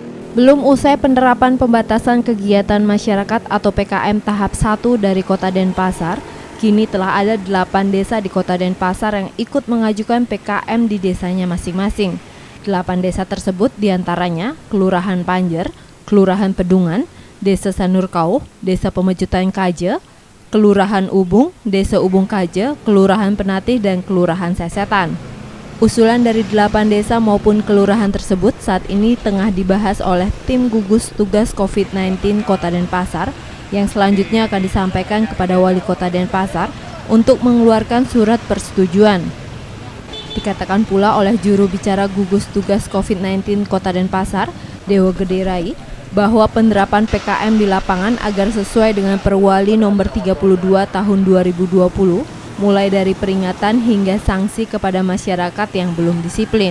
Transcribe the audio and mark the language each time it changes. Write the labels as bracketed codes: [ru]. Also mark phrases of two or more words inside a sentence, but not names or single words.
[id] Belum usai penerapan pembatasan kegiatan masyarakat atau PKM tahap 1 dari Kota Denpasar, kini telah ada 8 desa di Kota Denpasar yang ikut mengajukan PKM di desanya masing-masing. 8 desa tersebut diantaranya Kelurahan Panjer, Kelurahan Pedungan, Desa Sanurkauh, Desa Pemejutan Kaje, Kelurahan Ubung, Desa Ubung Kaje, Kelurahan Penatih, dan Kelurahan Sesetan. Usulan dari 8 desa maupun kelurahan tersebut saat ini tengah dibahas oleh tim gugus tugas COVID-19 Kota Denpasar yang selanjutnya akan disampaikan kepada Wali Kota Denpasar untuk mengeluarkan surat persetujuan. Dikatakan pula oleh juru bicara gugus tugas COVID-19 Kota Denpasar, Dewa Gede Rai, bahwa penerapan PKM di lapangan agar sesuai dengan Perwali nomor 32 tahun 2020 mulai dari peringatan hingga sanksi kepada masyarakat yang belum disiplin.